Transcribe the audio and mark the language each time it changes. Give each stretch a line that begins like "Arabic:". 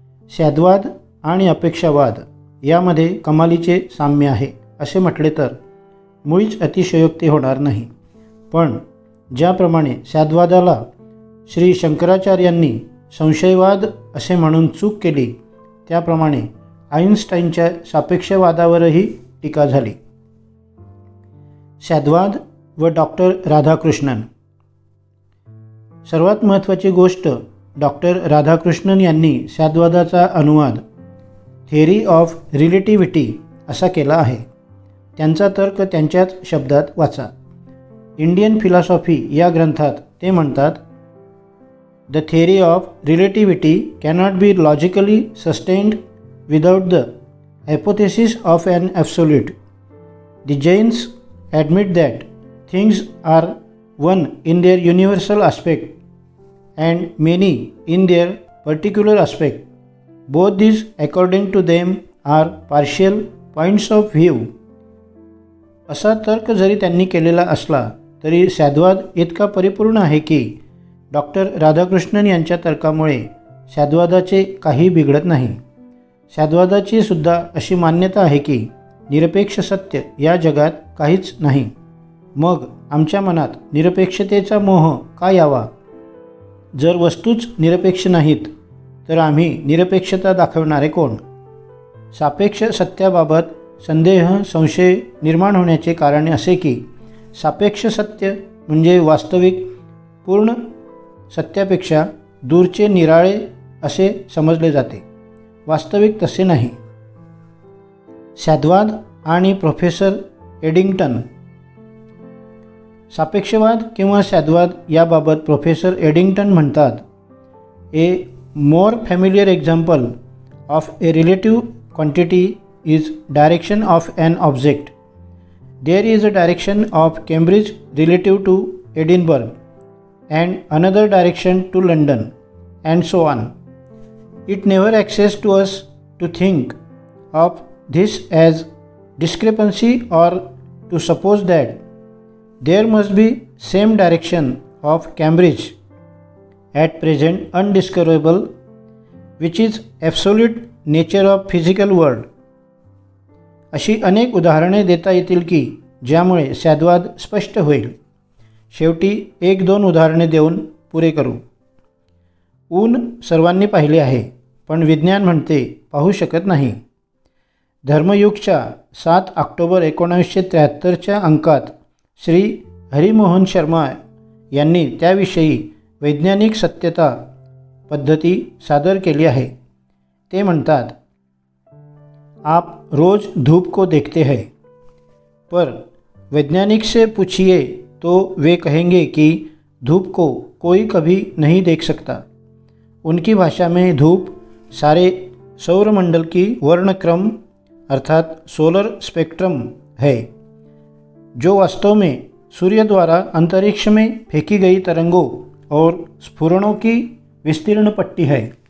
Marathi: सद्वाद आणि अपेक्षावाद यामध्ये कमालीचे साम्य आहे असे म्हटले तर मुळीच अतिशयोक्ती होणार नाही। पण ज्याप्रमाणे सद्वादाला श्री शंकराचार्यांनी संशयवाद असे म्हणून चूक केली, त्याप्रमाणे आइन्स्टाईनच्या सापेक्षवादावरही टीका झाली। सद्वाद व डॉक्टर राधाकृष्णन। सर्वात महत्त्वाची गोष्ट, डॉक्टर राधाकृष्णन यांनी सद्वादाचा अनुवाद थेअरी ऑफ रिलेटिव्हिटी असा केला आहे। त्यांचा तर्क त्यांच्याच शब्दात वाचा। इंडियन फिलॉसॉफी या ग्रंथात ते म्हणतात,
English: The theory of relativity cannot be logically sustained without the hypothesis of an absolute. The Jains admit that things are one in their universal aspect and many in their particular aspect. Both these according to them are partial points of view.
Marathi: असा तर्क जरी त्यांनी केलेला असला तरी सद्वाद इतका परिपूर्ण आहे की डॉक्टर राधाकृष्णन यांच्या तर्कामुळे सद्वादाचे काही बिघडत नाही। सद्वादाची सुद्धा अशी मान्यता आहे की निरपेक्ष सत्य या जगात काहीच नाही। मग आमच्या मनात निरपेक्षतेचा मोह का यावा? जर वस्तूच निरपेक्ष नाहीत तर आम्ही निरपेक्षता दाखवणारे कोण? सापेक्ष सत्याबाबत संदेह संशय निर्माण होण्याचे कारण असे की सापेक्ष सत्य म्हणजे वास्तविक पूर्ण सत्यापेक्षा दूरचे निराळे असे समजले जाते। वास्तविक तसे नाही। सद्वाद आणि प्रोफेसर एडिंग्टन। सापेक्षवाद किंवा सद्वाद याबाबत प्रोफेसर एडिंग्टन म्हणतात,
English: A more familiar example of a relative quantity is direction of an object. There is a direction of Cambridge relative to Edinburgh and another direction to London and so on. It never occurs to us to think of this as discrepancy or to suppose that there must be same direction of Cambridge at present undiscoverable, which is absolute nature of physical world.
Marathi: अशी अनेक उदाहरणे देता येतील की ज्यामुळे सद्वाद स्पष्ट होईल। शेवटी 1-2 उदाहरणे देऊन पुरे करू। ऊन सर्वांनी पाहिले आहे, पण विज्ञान म्हणते पाहू शकत नाही। धर्मयुगच्या 7 ऑक्टोबर 1973च्या अंकात श्री हरिमोहन शर्मा यांनी त्याविषयी वैज्ञानिक सत्यता पद्धती सादर केली आहे। ते म्हणतात,
Hindi: आप रोज धूप को देखते हैं, पर वैज्ञानिक से पूछिए तो वे कहेंगे कि धूप को कोई कभी नहीं देख सकता। उनकी भाषा में धूप सारे सौरमंडल की वर्णक्रम अर्थात सोलर स्पेक्ट्रम है, जो वास्तव में सूर्य द्वारा अंतरिक्ष में फेंकी गई तरंगों और स्फुरणों की विस्तीर्ण पट्टी है।